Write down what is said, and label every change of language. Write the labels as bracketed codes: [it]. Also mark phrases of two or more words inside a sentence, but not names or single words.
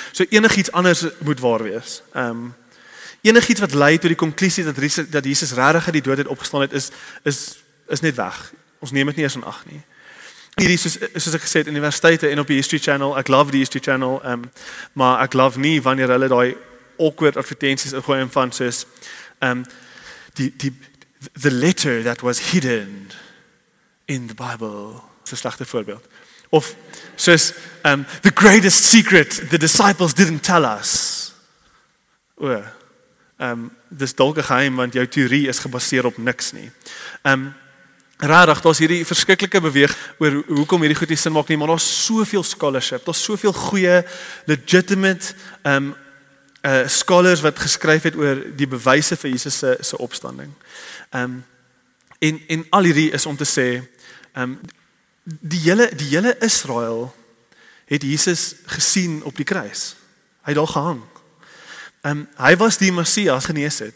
[af] So enigiets anders moet waar wees. Enigiets wat lei tot die konklusie dat Jesus regtig uit die dood uit opgestaan het is net weg. Ons neem dit nie eens in ag nie. Hierdie soos ek gesê het, universiteite en op die History Channel, ek love die History Channel, maar ek love nie wanneer hulle daai awkward advertensies ingooi en van soos [en] the letter that was hidden in the Bible. [af] Dis 'n slegte voorbeeld. Of soos [en] the greatest secret the disciples didn't tell us. [af] Dis dalk 'n geheim want jou teorie is gebaseer op niks nie. Rarig, daar's hierdie verskriklike beweeg oor hoekom hierdie goed nie sin maak nie, maar daar's soveel scholarship, daar's soveel goeie, [en] legitimate scholars [af] wat geskryf het oor die bewyse vir Jesus se opstanding. En al hierdie is om te sê, die hele Israel het Jesus gesien op die kruis. Hy het daar gehang. Hy was die Messias genees het.